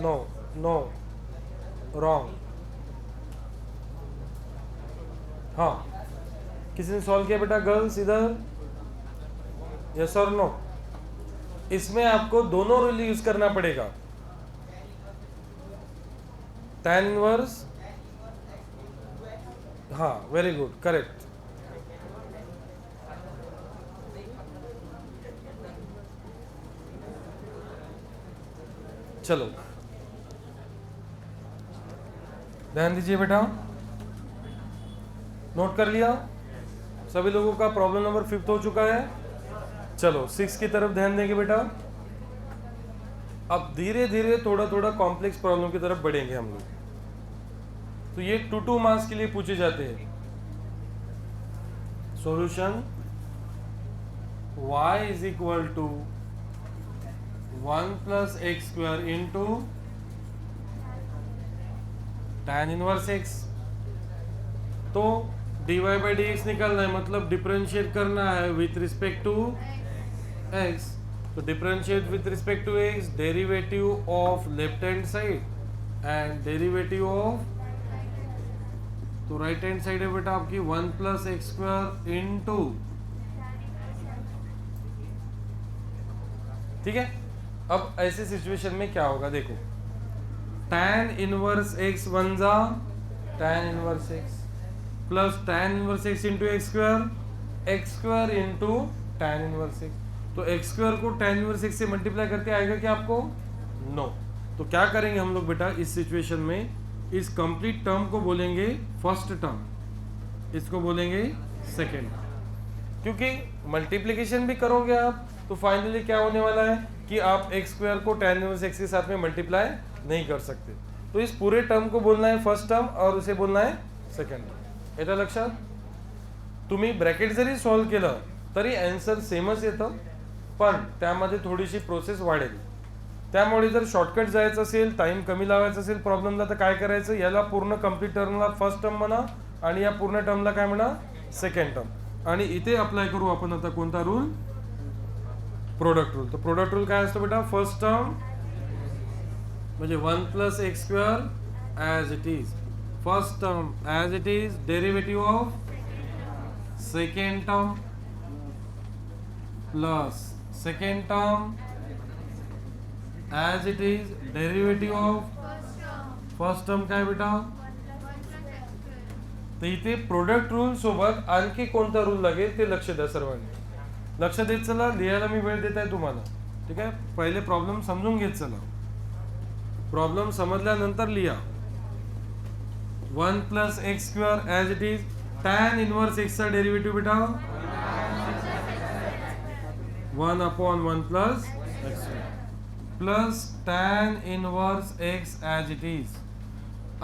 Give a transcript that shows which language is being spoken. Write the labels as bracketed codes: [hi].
[en] No no wrong. [hi] हाँ, किसी ने सॉल्व किया बेटा? गर्ल्स इधर, यस और नो? इसमें आपको दोनों रूल यूज करना पड़ेगा। [en] tan inverse, हाँ very good, correct. [hi] चलो ध्यान दीजिए बेटा, नोट कर लिया सभी लोगों का? प्रॉब्लम नंबर 5 हो चुका है। चलो 6 की तरफ ध्यान देंगे बेटा। अब धीरे धीरे थोड़ा थोड़ा कॉम्प्लेक्स प्रॉब्लम की तरफ बढ़ेंगे हम लोग। तो ये 2 मार्क्स के लिए पूछे जाते हैं। [en] Solution y is equal to 1 plus x square into tan inverse x। [hi] तो dy बाई डी एक्स निकालना है, मतलब डिफरेंशिएट करना है विथ रिस्पेक्ट टू x। तो differentiate with respect to x, derivative of left hand side and derivative of, तो right hand side है बेटा आपकी 1 प्लस एक्स स्क्वायर इंटू, ठीक है। अब ऐसे सिचुएशन में क्या होगा देखो, tan इनवर्स x वन जा tan inverse x plus tan inverse x into x square into tan inverse x। तो x स्क्वायर को tan इनवर्स x से मल्टीप्लाई करके आएगा क्या आपको? नो। तो क्या करेंगे हम लोग बेटा इस सिचुएशन में, इस कंप्लीट टर्म को बोलेंगे फर्स्ट टर्म, इसको बोलेंगे सेकेंड। क्योंकि मल्टीप्लिकेशन भी करोगे आप तो फाइनली क्या होने वाला है कि आप एक्स स्क्वायर को tan इनवर्स x के साथ में मल्टीप्लाई नहीं कर सकते। तो इस पूरे टर्म को बोलना है फर्स्ट टर्म और उसे बोलना है सेकंड टर्म। [mr] येतं लक्षात? तुम्ही ब्रॅकेट जरी सॉल्व केलं तरी आन्सर सेमच येतं, पण त्यामध्ये थोडीशी प्रोसेस वाढेल। त्यामुळे जर शॉर्टकट जायचं असेल, टाइम कमी लावायचा असेल प्रॉब्लेमला, तर काय करायचं, याला पूर्ण कंप्लीट टर्मला फर्स्ट टर्म म्हणा आणि या पूर्ण टर्मला काय म्हणा, सेकंड टर्म। आणि इथे अप्लाय करू आपण आता कोणता रूल? Product rule. तो प्रोडक्ट रूल काय असतो बेटा? फर्स्ट टर्म म्हणजे 1 plus x square as it is, first term as it is, derivative of second term plus second term as it is, derivative of first term काय बेटा? तर इथे product rule सोबत आणखी कोणता रूल लागेल ते लक्ष द्या सर्वांनी। लक्ष देत चला, लिहायला मी वेळ देत आहे तुम्हाला, ठीक आहे? पहिले प्रॉब्लेम समजून घेत चला, प्रॉब्लेम समजल्यानंतर लिहा। 1 plus x square as it is, tan inverse x चा डेरिवेटिव्ह बेटा 1 upon 1 plus x plus tan inverse x as it is.